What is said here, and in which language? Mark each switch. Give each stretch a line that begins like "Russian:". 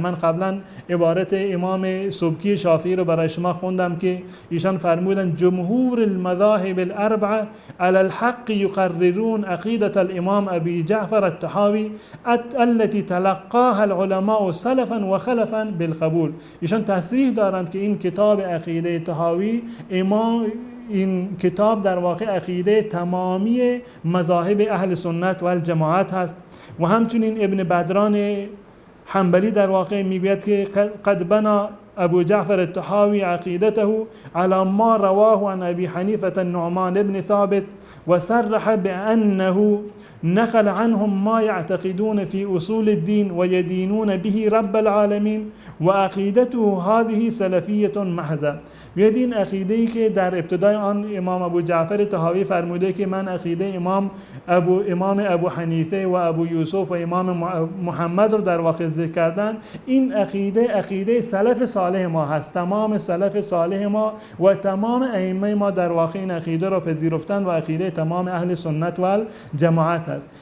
Persian: من قبلا عبارت امام سبکی شافعی رو برای شما خوندم که ایشان فرمودند
Arabic: جمهور المذاهب الاربعه علی الحق یقررون عقیدة الامام ابی جعفر الطحاوی التي تلقاها العلماء سلفا و خلفا بالقبول.
Persian: ایشان تصریح دارند که این کتاب عقیده طحاوی این کتاب در واقع عقیده تمامی مذاهب اهل سنت و الجماعت هست. و همچنین ابن بدران حنبلی در واقع میگوید که
Arabic: قد بنا ابو جعفر الطحاوی عقیدته على ما رواه عن ابي حنيفة النعمان بن ثابت وصرح بأنه نقل عنهم ما يعتقدون في أصول الدين ويدينون به رب العالمين وعقيدته هذه سلفية محضة.
Persian: این عقیده‌ای که در ابتدای آن امام ابو جعفر طحاوی فرموده که من عقیده امام ابو حنیفه و ابو یوسف و امام محمد رو در واقع ذکر کردن، این عقیده سلف صالح ما هست. تمام سلف صالح ما و تمام ائمه ما در واقع این عقیده رو پذیرفتن و عقیده تمام اهل سنت و جماعت هست.